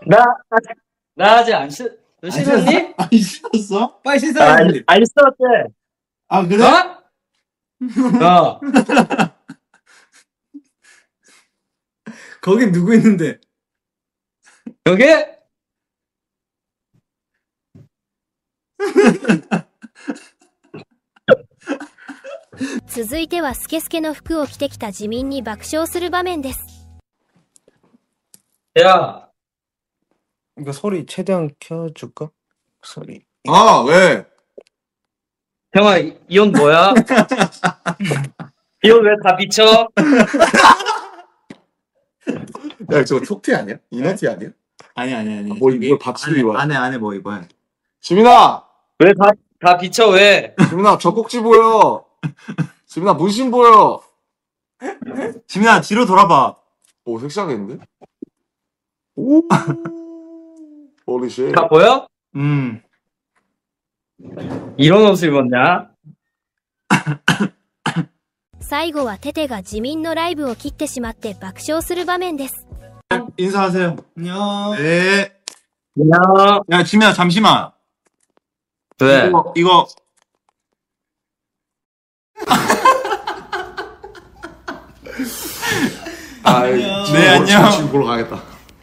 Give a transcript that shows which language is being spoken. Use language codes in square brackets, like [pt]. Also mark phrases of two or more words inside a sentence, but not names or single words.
[ko] 나 아직 너 씻었니? 아니, 씻었어? 빨리 안 씻어야지. 씻었대. 아, 그래? 어? 어. 거긴 누구 있는데? 여기? [ja] 続いてはスケスケの服を着てきた自民に爆笑する場面です。 [ko] 야, 이거 소리 최대한 켜줄까? 소리. 아, 왜? 형아, 이 옷 뭐야? 이 옷 왜 다 비쳐? 야, 저거 톡티 아니야? 이너티 아니야? 아니. 뭘 받치고 입어야 안에 뭐 입어야 돼. 지민아! 왜 다 비쳐, 왜? 지민아, 젖꼭지 보여! 지민아, 문신 보여! 지민아, 뒤로 돌아봐. 오, 섹시하겠는데? 오, holy 다 보여? 이런 옷을 입었냐? [ja] 最後はテテが自民のライブを切ってしまって爆笑する場面です。 [ko] 인사하세요. 안녕. 네. 안녕. 야, 지민아, 잠시만. 왜? 이거. 아, 네, 안녕. 지금 보러 가야겠다.